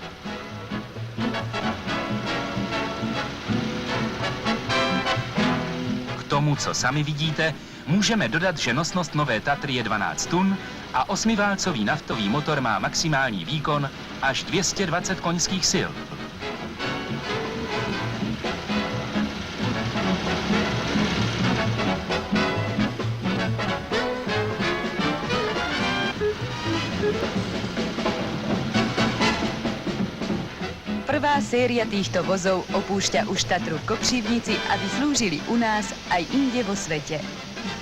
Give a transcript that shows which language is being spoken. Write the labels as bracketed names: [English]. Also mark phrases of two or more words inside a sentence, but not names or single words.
[Czech] K tomu, co sami vidíte, můžeme dodat, že nosnost nové Tatry je 12 tun a 8válcový naftový motor má maximální výkon až 220 koňských sil. [Slovak] Prvá séria týchto vozov opúšťa už Tatru v Kopřivnici, aby slúžili u nás aj inde vo svete.